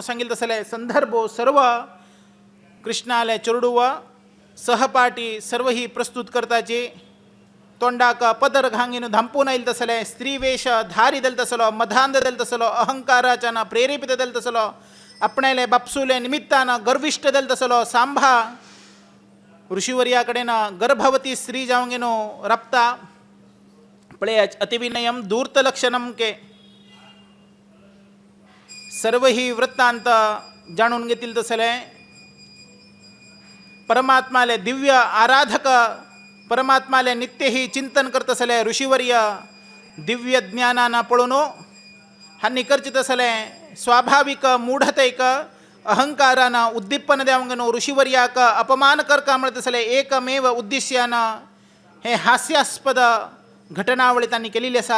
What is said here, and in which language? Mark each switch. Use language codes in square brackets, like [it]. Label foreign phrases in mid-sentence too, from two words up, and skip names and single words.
[kok] सांगिल्ले तसले संदर्भ सर्व कृष्णाले चेडूव सहपाठी सर्व ही प्रस्तुत करताची तोंडाक पदर घांगीन धांपून आयिल्ले तसले स्त्री वेश धारी जाले तसलो मधांध जाले तसलो अहंकाराच्यान प्रेरित जाले तसलो आपणेले बापसुले निमित्तान गर्विष्ट जाले तसलो सांभा ऋषिवर्या कडेन गर्भवती स्त्री जावंक न्हू रप्ता पळयाच [sa] अतिविनयम धूर्त लक्षणम [kok] के सर्व ही वृत्तांत जाणून घेतील तसले परमात्माले दिव्य आराधक परमात्माले नित्य ही चिंतन करत असले ऋषिवर्य दिव्य ज्ञानान पळून हानी करचित असले स्वाभाविक मूढतेक अहंकारानं उद्दीपन द्यावंगेनो ऋषीवर्याक अपमान कर का म्हणत असले एकमेव उद्देश्यानं हे हास्यास्पद घटनावळी त्यांनी केलेली असा.